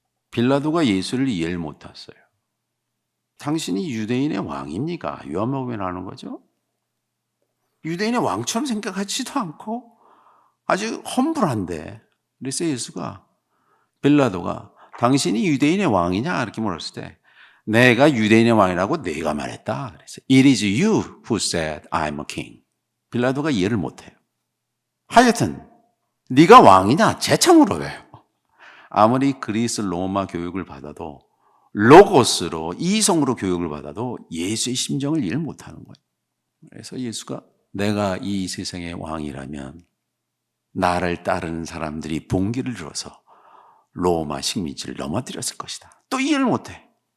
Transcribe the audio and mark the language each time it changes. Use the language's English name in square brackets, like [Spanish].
[Korean] 빌라도가 예수를 이해를 못했어요. 당신이 유대인의 왕입니까? 요한복음에 나오는 거죠. 유대인의 왕처럼 생각하지도 않고 아주 험불한데, 그래서 예수가, 빌라도가 당신이 유대인의 왕이냐 이렇게 물었을 때, 내가 유대인의 왕이라고 내가 말했다. 그래서 [English] It is you who said I'm a king. [Korean] 빌라도가 이해를 못해요. 하여튼 네가 왕이냐 재차 물어요. 아무리 그리스 로마 교육을 받아도, 로고스로 이성으로 교육을 받아도 예수의 심정을 이해를 못하는 거예요. 그래서 예수가 내가 이 세상의 왕이라면 나를 따르는 사람들이 봉기를 들어서 로마 식민지를 넘어뜨렸을 것이다. 또 이해를 못해.